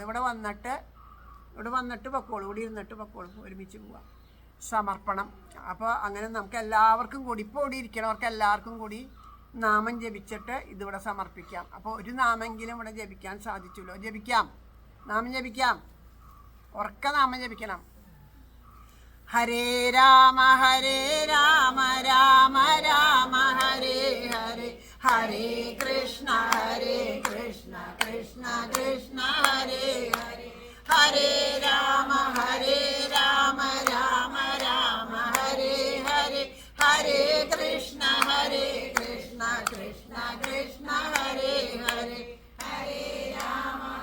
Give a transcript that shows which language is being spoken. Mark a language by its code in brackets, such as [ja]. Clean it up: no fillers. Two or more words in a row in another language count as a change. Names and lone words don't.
[ml] ഇവിടെ വന്നിട്ട് പൊക്കോളൂ, ഇവിടെ ഇരുന്നിട്ട് പൊക്കോളൂ, ഒരുമിച്ച് പോവാം, സമർപ്പണം. അപ്പോൾ അങ്ങനെ നമുക്ക് എല്ലാവർക്കും കൂടി, ഇപ്പോൾ ഇവിടെ ഇരിക്കണവർക്ക് എല്ലാവർക്കും കൂടി നാമം ജപിച്ചിട്ട് ഇതിവിടെ സമർപ്പിക്കാം. അപ്പോൾ ഒരു നാമെങ്കിലും ഇവിടെ ജപിക്കാൻ സാധിച്ചുല്ലോ, ജപിക്കാം, നാമം ജപിക്കാം, ഉറക്ക നാമം ജപിക്കണം. [sa] ഹരേ രാമ രാമ രാമ ഹരേ ഹരേ, ഹരേ കൃഷ്ണ കൃഷ്ണ കൃഷ്ണ ഹരേ ഹരേ, ഹരേ രാമ രാമ രാമ ഹരേ ഹരേ, ഹരേ കൃഷ്ണ കൃഷ്ണ കൃഷ്ണ ഹരേ ഹരേ, ഹരേ രാമ